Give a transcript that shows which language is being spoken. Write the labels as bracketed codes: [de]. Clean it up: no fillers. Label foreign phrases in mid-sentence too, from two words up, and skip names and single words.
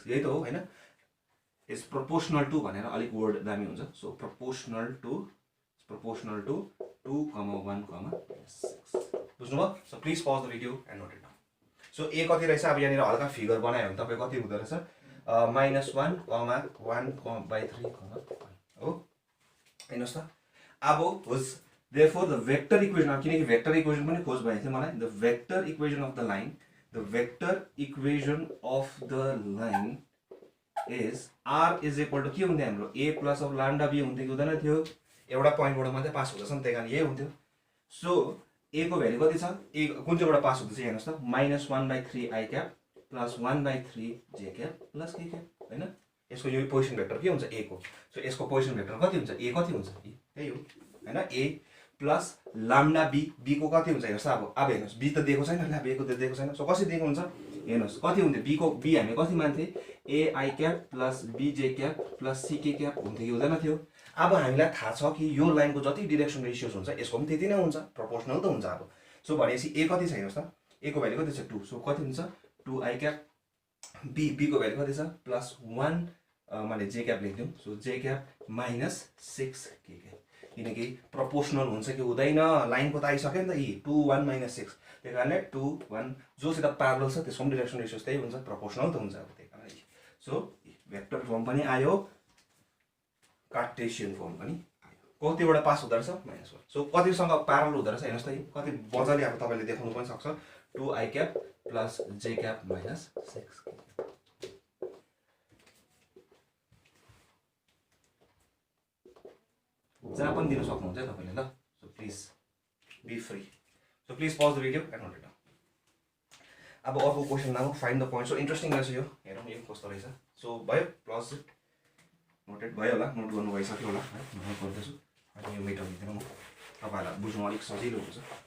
[ne] यही त हो हैन [en] is proportional to [ne] भनेर अलिक वर्ड दामी हुन्छ सो [en] proportional to [ne] 2, 1, -6 बुझ्नुभयो सो [en] please pause the video and note it down [ne] सो a कति रहेछ अब यहाँनिर हल्का फिगर बनायो भने तपाई कति हुँदै रहेछ -1, 1/3 हो हेर्नुस् त अब होस् [en] therefore the vector equation [ne] अब किनकि [en] vector equation [ne] पनि खोज भएको थियो मलाई [en] the vector equation of the line is r is equal to [ne] के हुन्थ्यो हाम्रो [en] a plus of lambda b [ne] हुन्थ्यो कि हुँदैन थियो एउटा पोइन्टबाट मात्रै पास हुँदैछ नि त्यही कारण यही हुन्थ्यो सो a को भ्यालु कति छ a कुन चाहिँबाट पास हुँदैछ हेर्नुस् त [en] -1/3 i cap plus 1/3 j cap plus k cap [ne] हैन यसको यो [en] position vector [ne] के हुन्छ a को सो यसको [en] position vector [ne] कति हुन्छ a कति हुन्छ त्यही हो हैन a [en] plus lambda b [ne] को कति हुन्छ हेर्नुस् अब हेर्नुस् b त दिएको छैन ल b को त दिएको छैन सो कसरी दिएको हुन्छ हेर्नुस् कति हुन्थ्यो b हामी कति मान्थे [en] a i cap plus b j cap plus c k cap [ne] हुन्थ्यो कि हुँदैन थियो अब हामीलाई थाहा छ कि यो लाइनको जति [en] direction ratios [ne] हुन्छ यसको पनि त्यति नै हुन्छ प्रोपोर्सनल त हुन्छ अब सो भनेपछि a कति छ हेर्नुस् त a को भ्यालु कति छ 2 सो कति हुन्छ [en] 2 i cap [ne] b को भ्यालु कति छ +1 माने [en] j cap [ne] लेख्दियौ सो [en] j cap -6 k cap [ne] किनकि प्रोपोर्सनल हुन्छ कि हुँदैन लाइनको त आइसक्यो नि त यी 2 1 -6 त्यही कारणले 2 1 जोसित प्यारलल छ त्यसको [en] direction ratios [ne] त्यही हुन्छ प्रोपोर्सनल त हुन्छ अब त्यही कारण सो [en] vector form [ne] पनि आयो [en] Cartesian form [ne] पनि आयो कतिबाट पास हुँदै रहेछ -1 सो कतिसँग प्यारलल हुँदै रहेछ हेर्नुस् त कति मजाले अब तपाईले देखाउनु पनि सक्छ [en] 2 i cap plus j cap -6 [ne] जहाँ पनि दिन सक्नुहुन्छ तपाईले ल सो [en] please be free [ne] सो [en] please pause the video and note it down [ne] अब अर्को क्वेशन [en] now find the point so interesting [ne] रहेछ यो हेरौँ यो कस्तो रहेछ सो भयो [en] plus noted [ne] भयो होला नोट गर्नु भइसक्यो होला है म गर्दैछु अनि यो मेटाउनु म तपाईहरुलाई बुझ्नु अलिक सजिलो हुन्छ